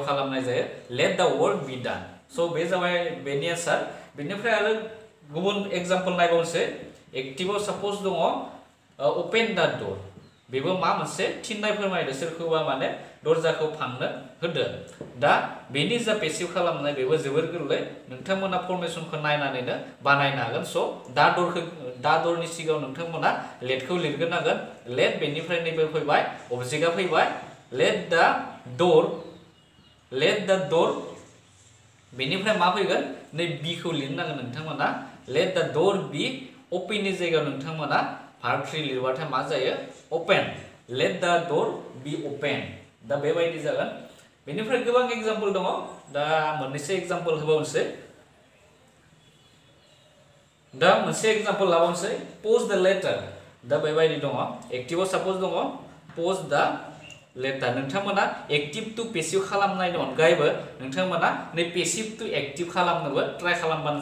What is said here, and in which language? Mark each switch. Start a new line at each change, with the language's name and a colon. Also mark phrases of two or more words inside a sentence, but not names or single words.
Bodo: खालामनाय जायो
English: let the work be done
Bodo: स' बे जाबाय बेनि आन्सार बेनिफ्राय आरो गुबुन एग्जाम्पल नायबावनोसै एक्टिभआव साप'ज दङ
English: open the door
Bodo: बेबो मा मोनसे थिननाय फोरमायदों सोरखौबा माने दरजाखौ फांनो होदो दा बेनि जा पेसिभ खालामनाय बेबो जोबोर गोरलै नोंथांमोना फर्मेशनखौ नायनानैनो बानायनो हागोन स' दा दरनि सिगाङाव नोंथांमोना लेटखौ लिरग्रोनांगोन लेट बेनिफ्राय नैबे फैबाय ऑब्जेक्टआ फैबाय
English: let the
Bodo: डोर बेनिफ्राय मा फैगोन नै बिखौ लिरनांगोन नोंथांमोना
English: let the door be
Bodo: ओपननि जायगायाव नोंथांमोना भार्ब 3 लिरबाथाय मा जायो
English: open let the door be open
Bodo: दा बेबायदि जागोन बेनिफ्राय गोबां एग्जाम्पल दङ दा मोननैसो एग्जाम्पल होबावनोसै दा मोनसे एग्जाम्पल लाबावनोसै
English: post the letter
Bodo: दा बेबायदि दङ एक्टिभआव साप'ज दङ
English: post the letter
Bodo: नोंथांमोना
English: active to passive
Bodo: खालामनायनि अनगायैबो नोंथांमोना नै
English: passive to active
Bodo: खालामनोबो ट्राइ खालामबानो